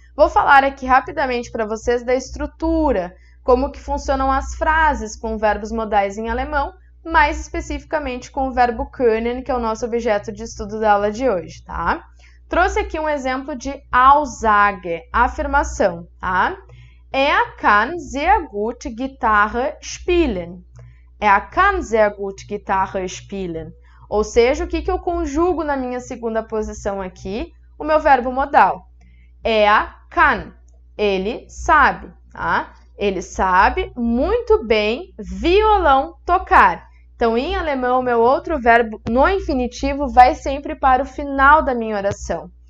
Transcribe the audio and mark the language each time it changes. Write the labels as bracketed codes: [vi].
[pt] Vou falar aqui rapidamente para vocês da estrutura, como que funcionam as frases com verbos modais em alemão, mais especificamente com o verbo können, que é o nosso objeto de estudo da aula de hoje, tá? Trouxe aqui um exemplo de Aussage, afirmação, tá? [de] Er kann sehr gut Gitarre spielen. Er kann sehr gut Gitarre spielen. [pt] Ou seja, o que eu conjugo na minha segunda posição aqui? O meu verbo modal. [de] Er kann. [pt] Ele sabe, tá? Ele sabe muito bem violão tocar. Então, em alemão, o meu outro verbo no infinitivo vai sempre para o final da minha oração.